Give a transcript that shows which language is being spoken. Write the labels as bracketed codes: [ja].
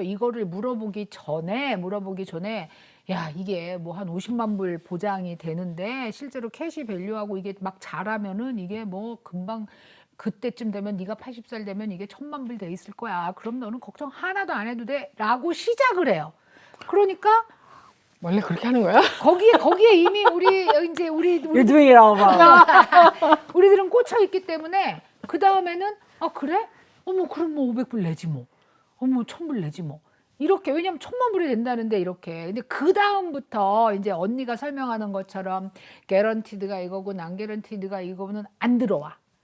[ko] 이거를 물어보기 전에 야 이게 뭐 한 50만 불 보장이 되는데 실제로 캐시 밸류하고 이게 막 잘하면은 이게 뭐 금방 그때쯤 되면 네가 80살 되면 이게 1,000만 불 돼 있을 거야. 그럼 너는 걱정 하나도 안 해도 돼라고 시작을 해요. 그러니까 원래 그렇게 하는 거야? 거기에 이미 우리 [en] You're doing it all wrong. [ko] 우리들은 꽂혀 있기 때문에 그 다음에는 그래? 어머 그럼 뭐 500불 내지 뭐. 어머 1,000불 내지 뭐. 이렇게 왜냐면 1,000만 불이 된다는데 이렇게. 근데 그 다음부터 이제 언니가 설명하는 것처럼 개런티드가 이거고 난 개런티드가 이거는 안 들어와.